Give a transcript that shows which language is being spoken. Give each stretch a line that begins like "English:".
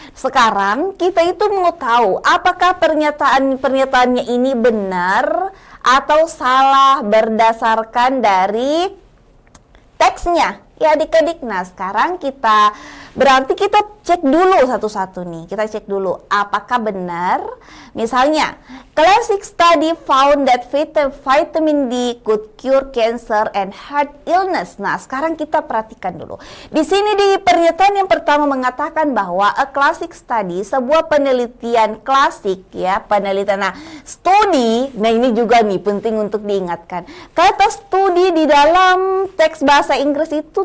Indonesian: Sekarang kita itu mau tahu apakah pernyataannya ini benar atau salah berdasarkan dari teksnya ya adik-adik. Nah, sekarang berarti kita cek dulu satu-satu nih. Kita cek dulu apakah benar. Misalnya,
English: classic study found that vitamin D could cure cancer and heart illness.
Indonesian: Nah, sekarang kita perhatikan dulu. Di sini di pernyataan yang pertama mengatakan bahwa
English: a classic study,
Indonesian: sebuah penelitian klasik ya, penelitian. Nah, studi, nah ini juga nih penting untuk diingatkan. Kata studi di dalam teks bahasa Inggris itu